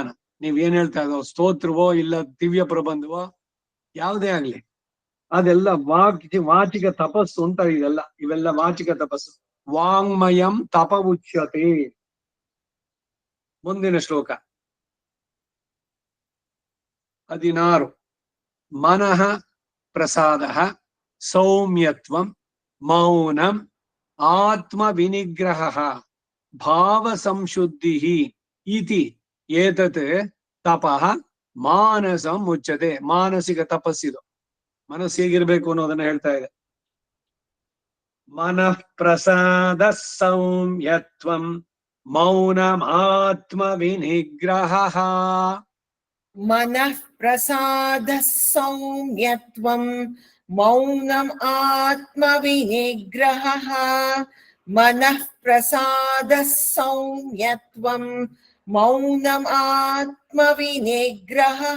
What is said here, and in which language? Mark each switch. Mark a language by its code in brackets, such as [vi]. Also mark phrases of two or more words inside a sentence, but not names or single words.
[kn] ನೀವ್ ಏನ್ ಹೇಳ್ತಾ ಇರೋ ಸ್ತೋತ್ರವೋ ಇಲ್ಲ ದಿವ್ಯ ಪ್ರಬಂಧವೋ ಯಾವುದೇ ಆಗ್ಲಿ, ಅದೆಲ್ಲ ವಾಚಿಕ ತಪಸ್ಸು ಅಂತ. ಇವೆಲ್ಲ ವಾಚಿಕ ತಪಸ್ಸು. [sa] ವಾಂಗ್ಮಯಂ ತಪ ಉಚ್ಯತೆ. [kn] ಮುಂದಿನ ಶ್ಲೋಕ 16. [sa] ಮನಃ ಪ್ರಸಾದ ಸೌಮ್ಯತ್ವಂ ಮೌನಂ ಆತ್ಮ ವಿನಿಗ್ರಹ ಭಾವ ಸಂಶುದ್ಧಿ ಇತಿ ಏತತ್ ತಪಃ ಮಾನಸಂ ಮುಚ್ಚತೆ. [kn] ಮಾನಸಿಕ ತಪಸ್ಸಿದು. ಮನಸ್ಸು ಹೇಗಿರ್ಬೇಕು ಅನ್ನೋದನ್ನ ಹೇಳ್ತಾ ಇದೆ. [sa] ಮನಃ ಪ್ರಸಾದ ಸೌಮ್ಯತ್ವಂ ಮೌನಂ ಆತ್ಮ ವಿನಿಗ್ರಹ. मनः प्रसादः सौम्यत्वं मौनम् आत्मविनिग्रहः. मनः प्रसादः सौम्यत्वं मौनम् आत्मविनिग्रहः.